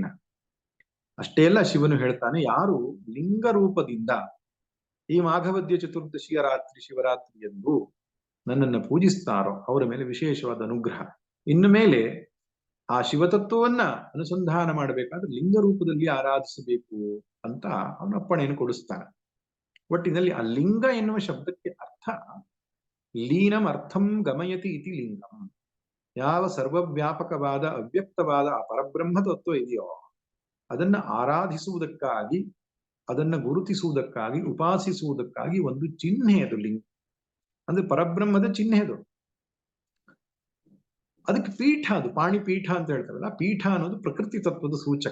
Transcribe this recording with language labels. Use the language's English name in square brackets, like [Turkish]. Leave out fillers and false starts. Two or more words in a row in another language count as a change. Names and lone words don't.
[Kannada] ಅಷ್ಟೇ ಅಲ್ಲ, ಶಿವನು ಹೇಳ್ತಾನೆ, ಯಾರು ಲಿಂಗ ರೂಪದಿಂದ ಈ ಮಾಘವದ್ಯ ಚತುರ್ದಶಿಯ ರಾತ್ರಿ ಶಿವರಾತ್ರಿ ಎಂದು ನನ್ನನ್ನು ಪೂಜಿಸ್ತಾರೋ ಅವರ ಮೇಲೆ ವಿಶೇಷವಾದ ಅನುಗ್ರಹ. ಇನ್ನು ಮೇಲೆ ಆ ಶಿವತತ್ವವನ್ನ ಅನುಸಂಧಾನ ಮಾಡಬೇಕಾದ್ರೆ ಲಿಂಗ ರೂಪದಲ್ಲಿ ಆರಾಧಿಸಬೇಕು ಅಂತ ಅವನ ಅಪ್ಪಣೆಯನ್ನು ಕೊಡಿಸ್ತಾನೆ. ಒಟ್ಟಿನಲ್ಲಿ ಆ ಲಿಂಗ ಎನ್ನುವ ಶಬ್ದಕ್ಕೆ ಅರ್ಥ [Sanskrit] ಲೀನಂ ಅರ್ಥಂ ಗಮಯತಿ ಇತಿ ಲಿಂಗಂ. [Kannada] ಯಾವ ಸರ್ವವ್ಯಾಪಕವಾದ ಅವ್ಯಕ್ತವಾದ ಆ ಪರಬ್ರಹ್ಮ ತತ್ವ ಇದೆಯೋ ಅದನ್ನ ಆರಾಧಿಸುವುದಕ್ಕಾಗಿ, ಅದನ್ನ ಗುರುತಿಸುವುದಕ್ಕಾಗಿ, ಉಪಾಸಿಸುವುದಕ್ಕಾಗಿ ಒಂದು ಚಿಹ್ನೆ ಅದು ಲಿಂಗ. ಅಂದ್ರೆ ಪರಬ್ರಹ್ಮದ ಚಿಹ್ನೆ ಅದು. ಅದಕ್ಕೆ ಪೀಠ, ಅದು ಪಾಣಿಪೀಠ ಅಂತ ಹೇಳ್ತಾರಲ್ಲ, ಪೀಠ ಅನ್ನೋದು ಪ್ರಕೃತಿ ತತ್ವದ ಸೂಚಕ.